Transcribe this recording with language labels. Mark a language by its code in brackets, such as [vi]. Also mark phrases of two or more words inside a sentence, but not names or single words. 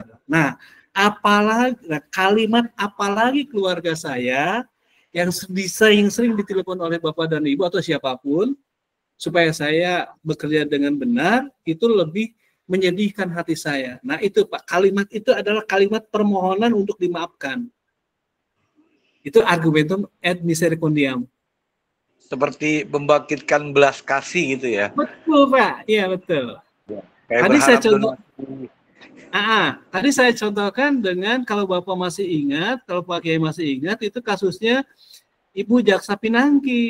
[id] Nah, apalagi keluarga saya yang sering ditelepon oleh Bapak dan Ibu atau siapapun, supaya saya bekerja dengan benar, itu lebih menyedihkan hati saya. Nah itu Pak, kalimat itu adalah kalimat permohonan untuk dimaafkan. Itu [la] argumentum ad misericordiam. [id] Seperti membangkitkan belas kasih gitu ya? Betul Pak, iya betul. Tadi saya contohkan dengan, kalau Bapak masih ingat, kalau Pak Kiai masih ingat, itu kasusnya Ibu Jaksa Pinangki.